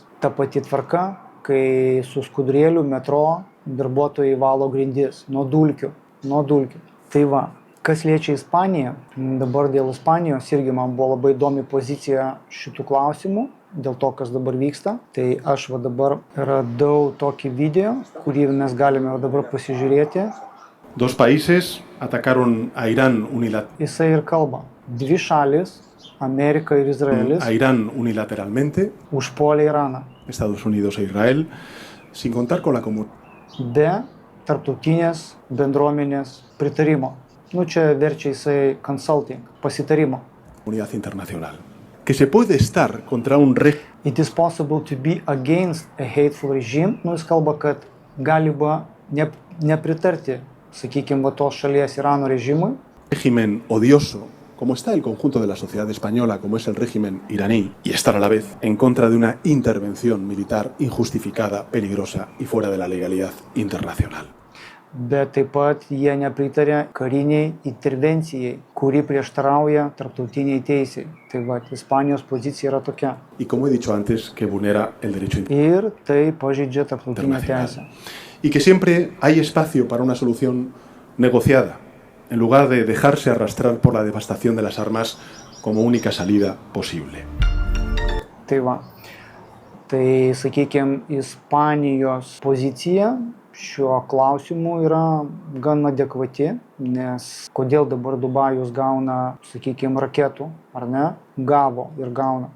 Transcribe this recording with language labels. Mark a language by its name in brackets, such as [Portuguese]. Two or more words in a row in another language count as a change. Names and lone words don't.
[Lithuanian] Ta pati tvarka, kai su skudurėliu metro darbuotojai valo grindis nuo dulkių. Tai va, kas liečia Ispaniją, dabar dėl Ispanijos irgi man buvo labai įdomi pozicija šitų klausimų, dėl to, kas dabar vyksta. Tai aš dabar radau tokį video, kurį mes galime dabar pasižiūrėti. [Spanish] Dos países atacaron a Irán unilateralmente. [Lithuanian] Jisai ir kalba. Dvi šalis, Amerika ir Izraelis, [Spanish] A Irán unilateralmente, [Lithuanian] užpuolė Iraną [Spanish] Estados Unidos e Israel, sin contar con la comunidad [Lithuanian] be tarptautinės bendruomenės pritarimo. Čia verčia jisai consulting, pasitarimo. [Spanish] internacional. Que se puede estar contra un régimen [English] It is possible to be against a hateful regime. [Lithuanian] Jis kalba, kad galima nepritarti, sakykime, tos šalies Irano režimui. [Spanish] odioso, como está el conjunto de la sociedad española, como es el régimen iraní, y estar a la vez en contra de una intervención militar injustificada, peligrosa y fuera de la legalidad internacional. [Lithuanian] Bet taip pat jie nepritarė kariniai intervencijai, kuri prieštarauja tarptautiniai teisei. Tai Ispanijos pozicija yra tokia. [Spanish] Y como he dicho antes, que vulnera el derecho [Lithuanian] Ir tai pažeidžia tarptautinę teisę. [Spanish] Y que siempre hay espacio para una solución negociada, en lugar de dejarse arrastrar por la devastación de las armas como única salida posible. [Lithuanian] Tai sakykime, Ispanijos pozicija šiuo klausimu yra gan adekvati, nes kodėl dabar Dubajus gauna, sakykime, raketų, ar ne? Gavo ir gauna.